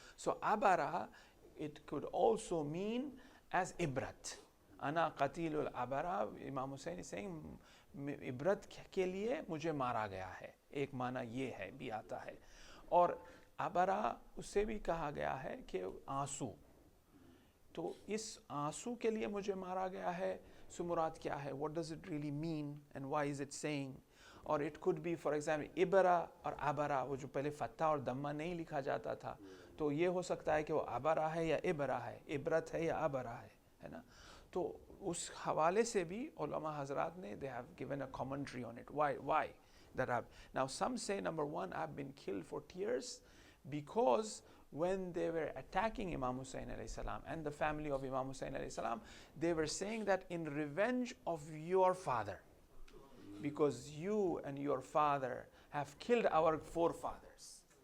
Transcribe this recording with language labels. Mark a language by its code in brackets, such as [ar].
[en] So Abara, it could also mean as Ibrat. [hi] Ana qatilul Abara, Imam Hussain is saying, Ibrat ke liye mujhe mara gaya hai. Ek mana ye hai, bhi aata hai. Aur Abara, usse bhi kaha gaya hai कि आंसू. तो इस आंसू के लिए मुझे मारा गया है, सो मुराद क्या है? What does it really mean and why is it saying? or it could be, for example, ibara or abara, वो जो पहले फत्ता और दम्मा नहीं लिखा जाता था, तो ये हो सकता है कि वो abara है या ibara है, इबरत है या abara है ना? तो उस हवाले से भी उलमा हजरात ने, they have given a commentary on it. [en] Why that I've, now some say, number one, I've been killed for tears because when they were attacking Imam Hussain alayhi salam and the family of Imam Hussain alayhi salam, they were saying that in revenge of your father, because you and your father have killed our forefathers.